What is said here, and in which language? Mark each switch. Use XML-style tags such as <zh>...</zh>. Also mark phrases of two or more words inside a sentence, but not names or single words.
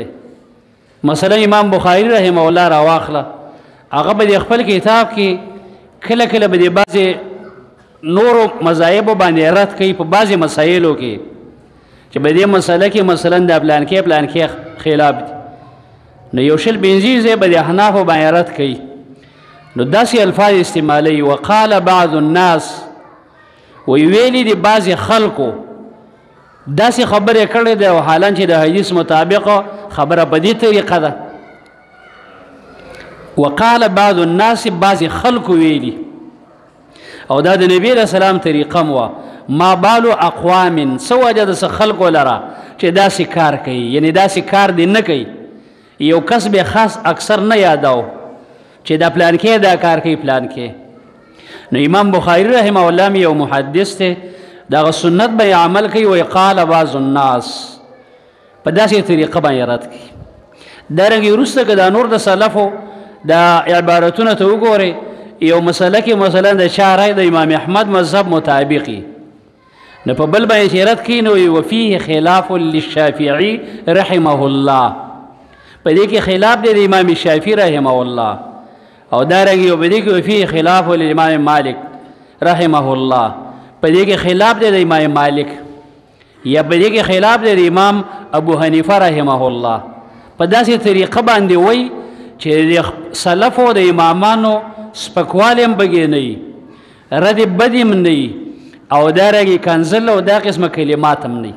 <ps>مثلا امام بخاري</ps> <ar>رحمه الله</ar> <ps>راواخله، هغه به د خپل کتاب کې کله کله به د بعضې نورو مذاهبو باندې رد کوي په بعضې مسایلو کې چې په دې مسله کې مثلا د پلانکې خلاف دي، نو یو شل پنځه ځای به د احنافو باندې رد کوي، نو داسې الفاظ استعمالوي.</ps> <ar>وقال بعض الناس،</ar> <ps>ویلي دي بعضې خلکو داسې خبرې کړې ده او حالان چې د حدیث مطابق خبره په دې طریقه ده.</ps> <ar>وقال بعض الناس،</ar> <ps>بعضې خلکو ویلي، او دا د نبی</ps> <ar>علیه السلام</ar> <ps>طریقه وه.</ps> <ar>ما بالو اقوام،</ar> <ps>څه وجه د څه خلکو لره چې داسې کار کوي، یعنې داسې کار دی نه کوي، یو کس به خاص اکثر نه یادو چې دا پلانکې دا کار کوي پلانکې. نو امام بخاري</ps> <ar>رحمه الله</ar> <ps>یو محدث دی، دغه سنت به عمل کوي.</ps> <ar>وی قال بعض الناس،</ar> <ps>په داسې طریقه باندې رد کوي. دارنګې وروسته که دا نور د سلفو دا عبارتونه ته وګورئ، یو مسله کې مثلا د چا رای د امام احمد مذهب مطابقي، نو په بل باندې چې رد کوي نو</ps> <ar>وفيه خلاف للشافعي رحمه الله،</ar> <ps>په دې کې خلاف دی د امام شافعي</ps> <ar>رحمه الله،</ar> <ps>او دارنګې په دې کې</ps> <ar>وفيه خلاف للامام مالک رحمه الله،</ar> <ps>په دې کې خلاف دی د امام مالک، یا په دې کې خلاف دی د امام ابو حنیفه</ps> <ar>رحمه الله.</ar> <ps>په داسې طریقه باندې وایي چې د سلفو د امامانو سپکوالی هم پکې نه وي، رد بد هم نه وي، او دارنګې کنزل او دا قسمه کلمات هم نه وي.</ps>